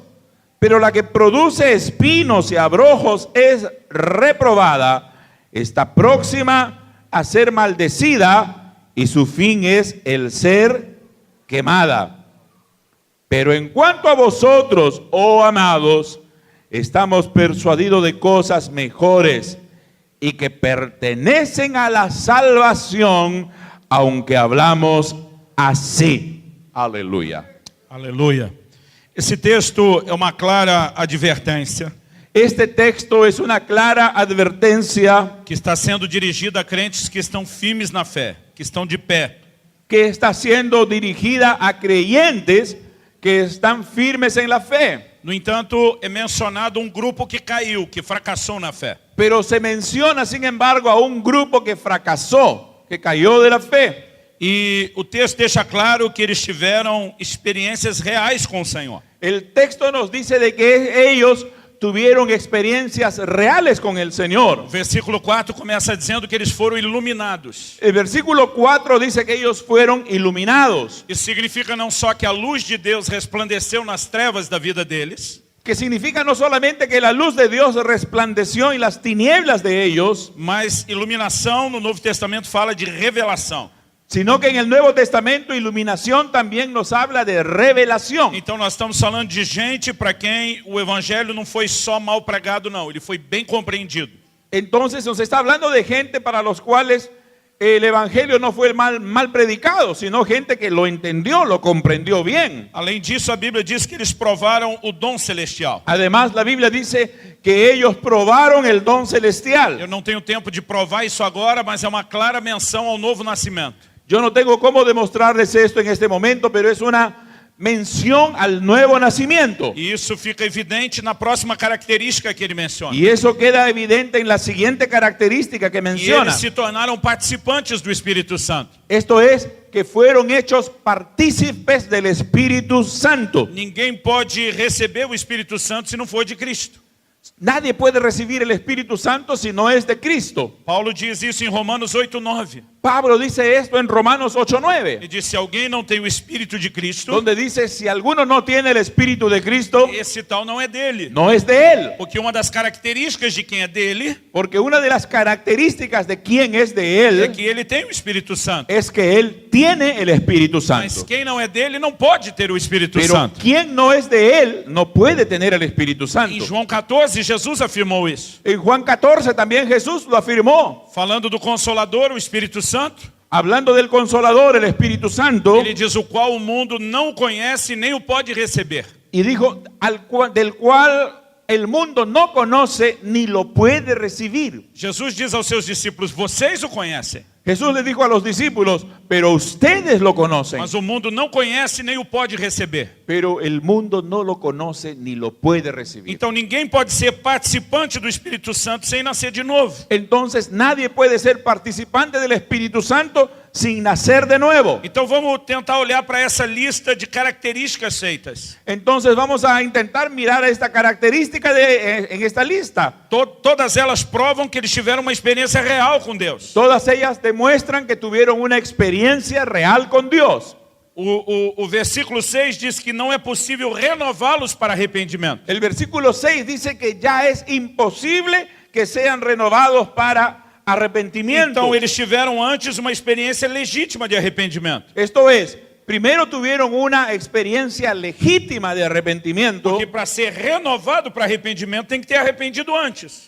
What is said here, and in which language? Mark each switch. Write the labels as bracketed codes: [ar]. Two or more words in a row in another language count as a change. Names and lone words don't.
[es] Pero la que produce espinos y abrojos es reprobada, está próxima a ser maldecida, y su fin es el ser quemada. Pero en cuanto a vosotros, oh amados, estamos persuadidos de cosas mejores y que pertenecen a la salvación, aunque hablamos así. [pt] Aleluia. Aleluia. Esse texto é uma clara advertência [es] Este texto es una clara advertencia [pt] que está sendo dirigida a crentes que estão firmes na fé, que estão de pé. [es] que está siendo dirigida a creyentes que están firmes en la fe. [pt] No entanto, é mencionado um grupo que caiu, que fracassou na fé. [es] Pero se menciona, sin embargo, a un grupo que fracasó, que cayó de la fe. [pt] E o texto deixa claro que eles tiveram experiências reais com o Senhor. [es] El texto nos dice de que ellos tuvieron experiencias reales con el Señor. [pt] O versículo 4 começa dizendo que eles foram iluminados. [es] El versículo 4 dice que ellos fueron iluminados. [pt] Isso significa não só que a luz de Deus resplandeceu nas trevas da vida deles, [es] Que significa no solamente que la luz de Dios resplandeció en las tinieblas de ellos, [pt] mas iluminação no Novo Testamento fala de revelação. [es] sino que en el Nuevo Testamento iluminación también nos habla de revelación. [pt] Então nós estamos falando de gente para quem o evangelho não foi só mal pregado, não. Ele foi bem compreendido. [es] Entonces nos está hablando de gente para los cuales el evangelio no fue mal predicado, sino gente que lo entendió, lo comprendió bien. [pt] Além disso, a Bíblia diz que eles provaram o dom celestial. [es] Además, la Biblia dice que ellos probaron el don celestial. [pt] Eu não tenho tempo de provar isso agora, mas é uma clara menção ao novo nascimento. [es] Yo no tengo cómo demostrarles esto en este momento, pero es una mención al nuevo nacimiento. [pt] E isso fica evidente na próxima característica que ele menciona. [es] Y eso queda evidente en la siguiente característica que [pt] E [es] menciona. [pt] eles se tornaram participantes do Espírito Santo. [es] Esto es, que fueron hechos partícipes del Espíritu Santo. [pt] Ninguém pode receber o Espírito Santo se não for de Cristo. [es] Nadie puede recibir el Espíritu Santo si no es de Cristo. [pt] Paulo diz isso em Romanos 8:9. [es] Pablo dice esto en Romanos 8:9, [pt] Ele diz: se alguém não tem o Espírito de Cristo, [es] donde dice, si alguno no tiene el Espíritu de Cristo, [pt] esse tal não é dele. [es] no es de él. [pt] Porque uma das características de quem é dele [es] Porque una de las características de quien es de [pt] é [es] él [pt] que ele tem o Espírito Santo. [es] es que él tiene el Espíritu [pt] Mas [es] Santo. [pt] quem não é dele não pode ter o Espírito [es] Pero [pt] Santo. [es] quien no es de él no puede tener el Espíritu [pt] Em [es] Santo. [pt] João 14, Jesus afirmou isso. [es] En Juan 14 también Jesús lo afirmó. [pt] Falando do Consolador, o Espírito Santo, [es] Hablando del Consolador, el Espíritu Santo, [pt] ele diz: o qual o mundo não conhece nem o pode receber. [es] y dijo, del cual el mundo no conoce ni lo puede recibir. [pt] Jesus diz aos seus discípulos: vocês o conhecem, [es] Jesús le dijo a los discípulos, pero ustedes lo conocen, [pt] mas o mundo não conhece nem o pode receber. [es] pero el mundo no lo conoce ni lo puede recibir. [pt] Então ninguém pode ser participante do Espírito Santo sem nascer de novo. [es] Entonces nadie puede ser participante del Espíritu Santo sin nacer de nuevo. [pt] Então vamos tentar olhar para essa lista de características feitas. [es] Entonces vamos a intentar mirar esta característica en esta lista. [pt] Todas elas provam que eles tiveram uma experiência real com Deus. [es] Todas ellas demuestran que tuvieron una experiencia real con Dios. [pt] O versículo 6 diz que não é possível renová-los para arrependimento. [es] El versículo 6 dice que ya es imposible que sean renovados para arrepentimiento. [pt] Então eles tiveram antes uma experiência legítima de arrependimento. [es] Esto es, primero tuvieron una experiencia legítima de arrepentimiento, [pt] Porque para ser renovado para arrependimento tem que ter arrependido antes.